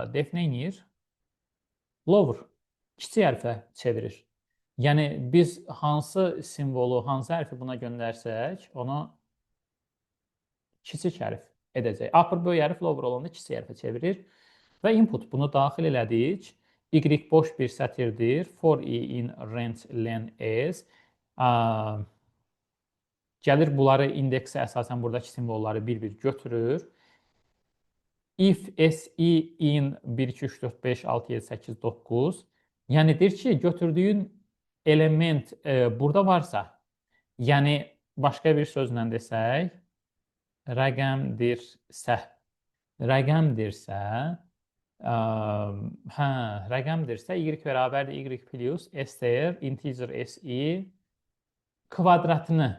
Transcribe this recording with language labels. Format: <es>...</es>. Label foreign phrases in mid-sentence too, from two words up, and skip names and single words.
<az>Def nə edir? Lower. Kiçik hərfə çevirir. Yəni biz hansı simvolu, hansı hərfi buna göndərsək, onu kiçik hərf edəcək. Upper böyük hərf, lower olanda kiçik hərfə çevirir. Və input bunu daxil elədik. Y boş bir sətirdir.</az> <en>For i in rent len is.</en> <az>Gəlir bunları indeksə əsasən buradakı simvolları bir-bir götürür.</az> <en>If SI in 1, 2, 3, 4, 5, 6, 7, 8, 9.</en> <az>Yəni deyir ki, götürdüyün element burada varsa, yəni başqa bir sözlə desək, rəqəmdirsə, rəqəmdirsə, rəqəmdirsə y bərabərdir</az> <en>y plus str integer si</en> <az>kvadratını.</az>